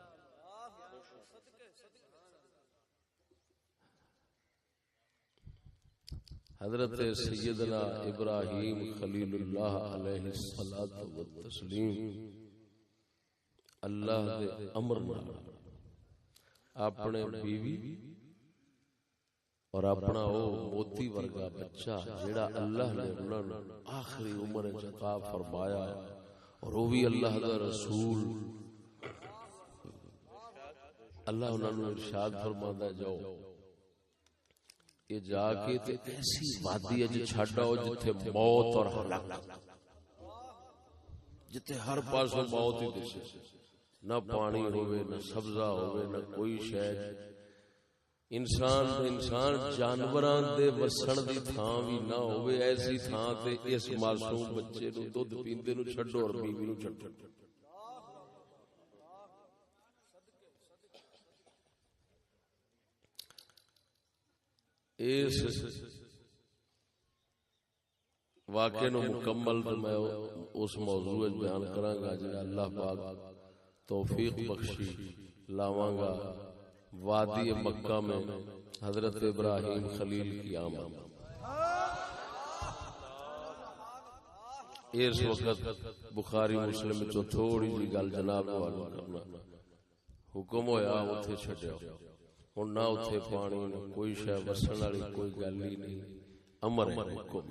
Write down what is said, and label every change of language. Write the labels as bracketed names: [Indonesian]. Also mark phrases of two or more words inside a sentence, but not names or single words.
[Punjabi] حضرت سیدنا ابراہیم خلیل اللہ [Arabic] علیہ الصلوۃ والتسلیم [Punjabi] اللہ دے امر نال اپنے بیوی اور اپنا او موتی ورگا بچہ جڑا اللہ نے انہاں نوں آخری عمر وچ عطا فرمایا اور وہ بھی اللہ دا رسول، اللہ انہاں نوں ارشاد فرماندا جاؤ کہ جا کے تے ایسی وادی اج چھڈ آؤ جتھے موت اور ہلاکت، جتھے ہر پاسوں موت ہی دسے، نہ پانی ہوئے نہ سبزہ ہوئے نہ کوئی شے، انسان جانوراں دے وسن دی تھاں بھی نہ ہوئے، ایسی تھاں تے اس معصوم بچے نو دودھ پیندے نو چھڈو اور بیوی نو چھڈو۔ اس واقعے نو مکمل میں اس موضوع بیان کراں گا جے اللہ پاک توفیق بخشی لاواں گا۔ [Urdu] وادی مکہ میں حضرت ابراہیم خلیل کی آمد، [Punjabi] اس وقت بخاری مسلم چو تھوڑی جی گل جناب والوں کرنا حکم ہویا اتھے چھڈیا، ہن نہ اتھے پانی نہ کوئی شے وسن والی کوئی گل ہی نہیں، امر ہے حکم ہے۔